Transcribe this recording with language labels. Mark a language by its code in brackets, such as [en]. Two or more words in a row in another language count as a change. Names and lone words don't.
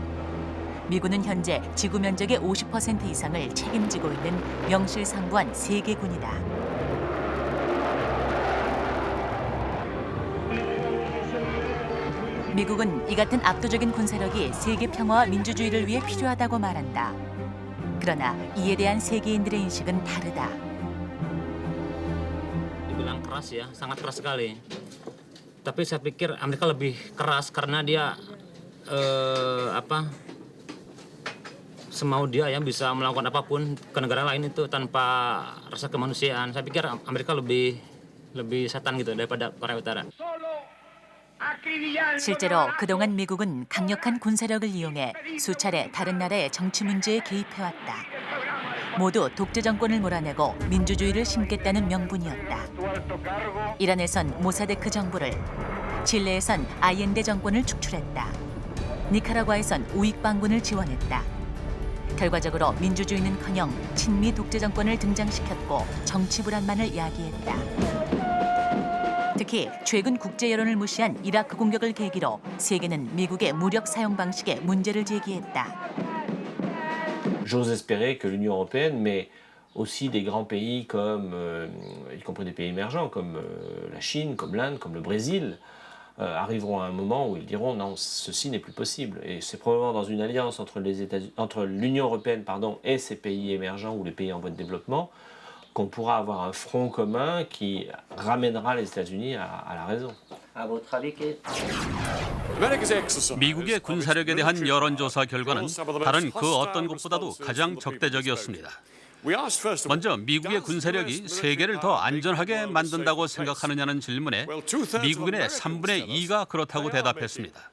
[ko] 미군은 현재 지구 면적의 50% 이상을 책임지고 있는 명실상부한 세계군이다. 미국은 이 같은 압도적인 군사력이 세계 평화와 민주주의를 위해 필요하다고 말한다. 그러나 이에 대한 세계인들의 인식은 다르다. [id] Dibilang keras ya, sangat keras sekali. Tapi saya pikir Amerika lebih keras karena dia semau dia ya bisa melakukan apapun ke negara lain itu tanpa rasa kemanusiaan. Saya pikir Amerika lebih setan gitu daripada Korea Utara. [ko] 실제로 그동안 미국은 강력한 군사력을 이용해 수차례 다른 나라의 정치 문제에 개입해왔다. 모두 독재 정권을 몰아내고 민주주의를 심겠다는 명분이었다. 이란에선 모사데크 정부를, 칠레에선 아옌데 정권을 축출했다. 니카라과에선 우익 반군을 지원했다. 결과적으로 민주주의는커녕 친미 독재 정권을 등장시켰고 정치 불안만을 야기했다. 특히 최근 국제 여론을 무시한 이라크 공격을 계기로 세계는 미국의 무력 사용 방식에 문제를 제기했다. [fr] J'ose espérer que l'Union européenne, mais aussi des grands pays comme, y compris des pays émergents comme la Chine, comme l'Inde, comme le Brésil, arriveront à un moment où ils diront non, ceci n'est plus possible. Et c'est probablement dans une alliance entre l'Union européenne et ces pays émergents ou les pays en voie de développement qu'on pourra avoir un front commun qui ramènera les États-Unis à la raison. [ko] 미국의 군사력에 대한 여론조사 결과는 다른 그 어떤 것보다도 가장 적대적이었습니다. 먼저 미국의 군사력이 세계를 더 안전하게 만든다고 생각하느냐는 질문에 미국인의 3분의 2가 그렇다고 대답했습니다.